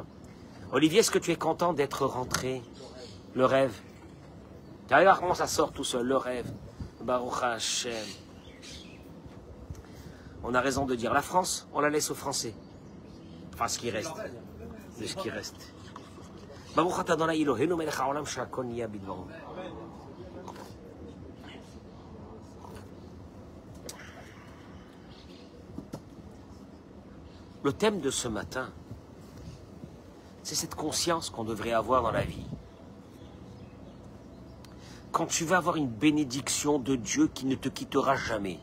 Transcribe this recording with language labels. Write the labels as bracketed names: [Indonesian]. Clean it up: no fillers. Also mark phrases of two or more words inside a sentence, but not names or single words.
[French] Olivier, est-ce que tu es content d'être rentré? Le rêve. Tu vas voir comment ça sort tout seul, le rêve. [Hebrew] ברוך השם. [French] On a raison de dire la France, on la laisse aux Français. Enfin, ce qui reste. De ce qui reste. [Hebrew] ברוך אתה אדוני אלוהינו מלך העולם שהכל נהיה בדברו. [French] Le thème de ce matin, c'est cette conscience qu'on devrait avoir dans la vie. Quand tu vas avoir une bénédiction de Dieu qui ne te quittera jamais.